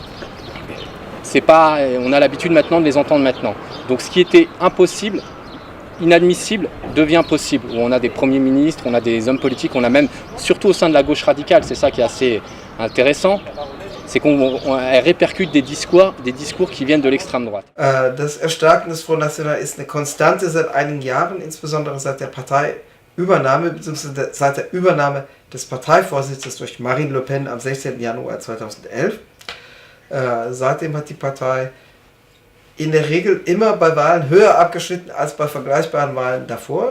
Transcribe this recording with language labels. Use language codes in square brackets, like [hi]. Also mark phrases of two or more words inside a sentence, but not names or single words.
[fr] On a l'habitude maintenant de les entendre maintenant. Donc ce qui était impossible, inadmissible, devient possible. Où on a des premiers ministres, on a des hommes politiques, on a même, surtout au sein de la gauche radicale, c'est ça qui est assez intéressant, c'est qu'elle répercute des discours qui viennent de l'extrême droite. [de] Das Erstarken des Front National ist eine Konstante seit einigen Jahren, insbesondere seit der Parteiübernahme bzw. seit der Übernahme des Parteivorsitzes durch Marine Le Pen am 16. Januar 2011. Seitdem hat die Partei in der Regel immer bei Wahlen höher abgeschnitten als bei vergleichbaren Wahlen davor.